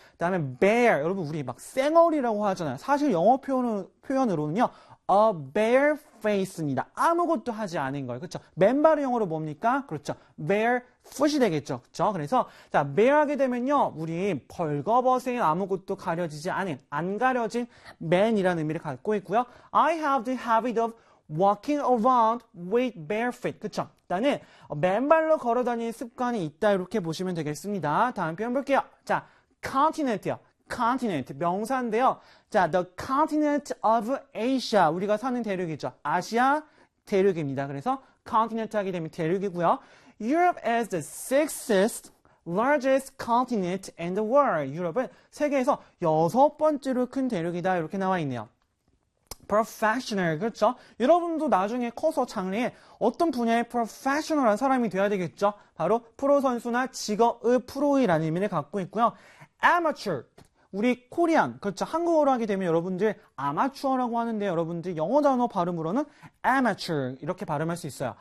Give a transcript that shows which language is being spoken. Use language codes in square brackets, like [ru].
[ko] 그다음에 bear, 여러분 우리 막 쌩얼이라고 하잖아요. 사실 영어 표현으로는요, a bare face입니다. 아무것도 하지 않은 거예요. 그쵸? 맨발은 영어로 뭡니까? 그렇죠. bare foot이 되겠죠. 그쵸? 그래서 자, bare 하게 되면요, 우리 벌거벗은 아무것도 가려지지 않은, 안 가려진 man이라는 의미를 갖고 있고요. [en] I have the habit of walking around with bare feet. [ko] 그쵸? 나는 맨발로 걸어 다니는 습관이 있다. 이렇게 보시면 되겠습니다. 다음 표현 볼게요. 자, continent요. continent. 명사인데요. 자, [en] the continent of Asia. [ko] 우리가 사는 대륙이죠. 아시아 대륙입니다. 그래서 continent 하게 되면 대륙이고요. [en] Europe is the sixth largest continent in the world. [ko] 유럽은 세계에서 여섯 번째로 큰 대륙이다. 이렇게 나와 있네요. professional, 그렇죠? 여러분도 나중에 커서 장래에 어떤 분야의 professional한 사람이 되어야 되겠죠? 바로 프로 선수나 직업의 프로이라는 의미를 갖고 있고요. amateur, 우리 코리안, 그렇죠? 한국어로 하게 되면 여러분들 아마추어라고 하는데 여러분들 영어 단어 발음으로는 amateur 이렇게 발음할 수 있어요.